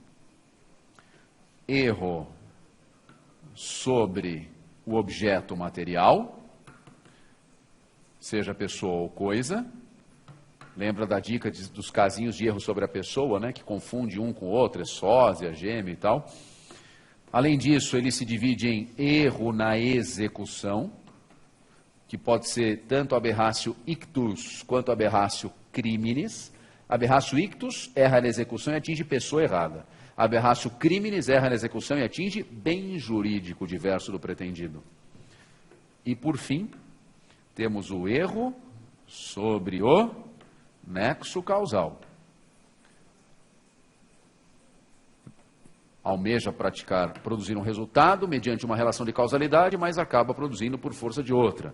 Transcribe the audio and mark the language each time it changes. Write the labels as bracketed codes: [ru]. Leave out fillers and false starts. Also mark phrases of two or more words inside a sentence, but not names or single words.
[pt] Erro sobre o objeto material, seja pessoa ou coisa. Lembra da dica dos casinhos de erro sobre a pessoa, né, que confunde um com o outro, é sósia, gêmeo e tal. Além disso, ele se divide em erro na execução, que pode ser tanto [la] aberratio ictus [pt] quanto [la] aberratio criminis. Aberratio ictus [pt] erra na execução e atinge pessoa errada. [la] Aberratio criminis [pt] erra na execução e atinge bem jurídico diverso do pretendido. E, por fim, temos o erro sobre o nexo causal. Almeja produzir um resultado mediante uma relação de causalidade, mas acaba produzindo por força de outra.